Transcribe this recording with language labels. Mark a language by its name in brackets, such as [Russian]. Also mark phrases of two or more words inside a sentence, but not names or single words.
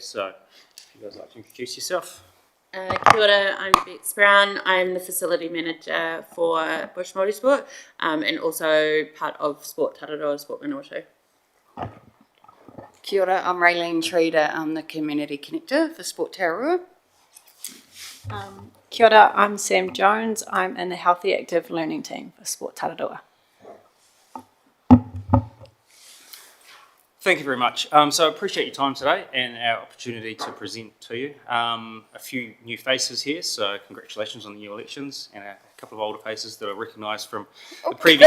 [English] So if you guys like to introduce yourself. [Māori] Kia ora, [English] I'm Bex Brown. I'm the Facility Manager for Bush Multisport and also part of Sport Tararoa, Sport Manawatu. [Māori] Kia ora, [English] I'm Raylene Treader. I'm the Community Connector for Sport Tararoa. [Māori] Kia ora, [English] I'm Sam Jones. I'm in the Healthy Active Learning Team for Sport Tararoa. Thank you very much. So I appreciate your time today and our opportunity to present to you. A few new faces here, so congratulations on the new elections, and a couple of older faces that are recognised from the previous.